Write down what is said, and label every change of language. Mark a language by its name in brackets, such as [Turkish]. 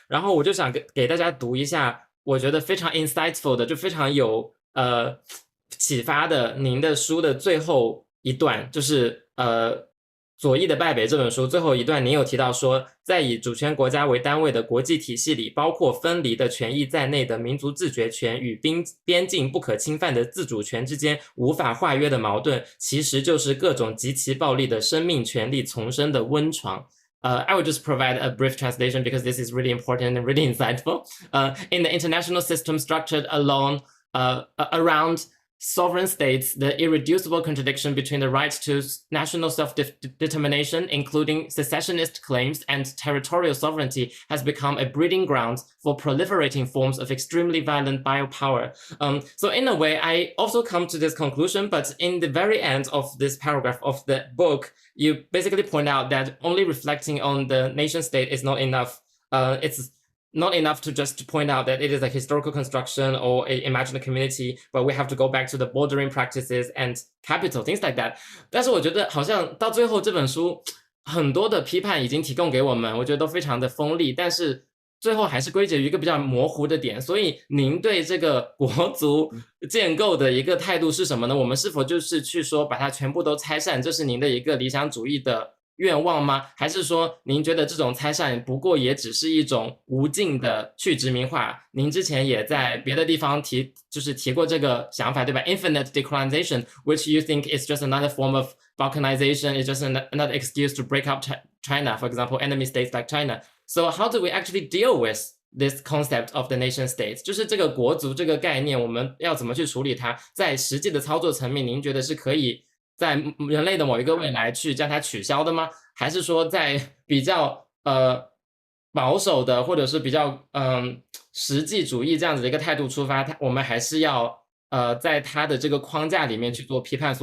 [Chinese] 然后我就想给大家读一下我觉得非常 insightful 的，就非常有启发的您的书的最后一段，就是左翼的败北这本书最后一段，您有提到说，在以主权国家为单位的国际体系里，包括分离的权益在内的民族自决权与边境不可侵犯的自主权之间无法化约的矛盾，其实就是各种极其暴力的生命权利丛生的温床。 [English] I will just provide a brief translation because this is really important and really insightful. In the international system structured around sovereign states, the irreducible contradiction between the right to national self-determination, including secessionist claims, and territorial sovereignty has become a breeding ground for proliferating forms of extremely violent biopower. So in a way, I also come to this conclusion, but in the very end of this paragraph of the book, you basically point out that only reflecting on the nation state is not enough. It's not enough to just point out that it is a historical construction or a imagined community, but we have to go back to the bordering practices and capital, things like that. [Chinese] 但是我觉得好像到最后这本书很多的批判已经提供给我们，我觉得都非常的锋利，但是最后还是归结于一个比较模糊的点。所以您对这个国族建构的一个态度是什么呢？我们是否就是去说把它全部都拆散，这是您的一个理想主义的愿望吗？还是说您觉得这种拆散不过也只是一种无尽的去殖民化？您之前也在别的地方提过这个想法，对吧？ [English] Infinite decolonization, which you think is just another form of balkanization, is just another excuse to break up China, for example, enemy states like China. So how do we actually deal with this concept of the nation state? [Chinese] 就是这个国族这个概念，我们要怎么去处理它？在实际的操作层面，您觉得是可以在人类的某一个未来去将它取消的吗？还是说在比较保守的或者是比较实际主义这样子的一个态度出发，我们还是要在它的这个框架里面去做批判？